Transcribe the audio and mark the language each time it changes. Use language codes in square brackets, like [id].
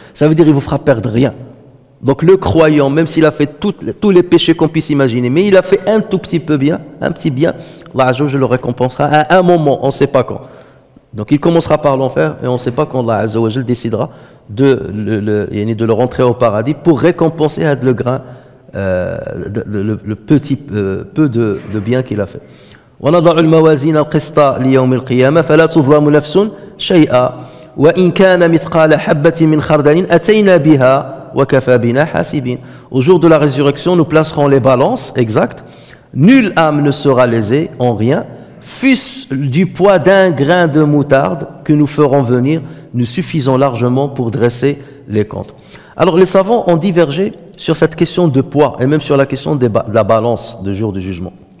[fr] Ça veut dire qu'il ne vous fera perdre rien. Donc le croyant, même s'il a fait tous les péchés qu'on puisse imaginer, mais il a fait un tout petit peu bien, un petit bien, Allah je le récompensera à un moment, on ne sait pas quand. Donc il commencera par l'enfer et on ne sait pas quand Allah Azza wa Jal décidera de le rentrer au paradis pour récompenser le grain, le petit peu de bien qu'il a fait. [ar] ونضع الموازين القسط ليوم القيامة فلا تظلم نفس شيئا وإن كان مثقال حبة من خردل أتينا بها وكفى بنا حاسبين. [fr] Au jour de la résurrection, nous placerons les balances exactes. Nulle âme ne sera lésée en rien, fût-ce du poids d'un grain de moutarde que nous ferons venir, nous suffisons largement pour dresser les comptes. Alors les savants ont divergé sur cette question de poids et même sur la question de la balance du jour du jugement.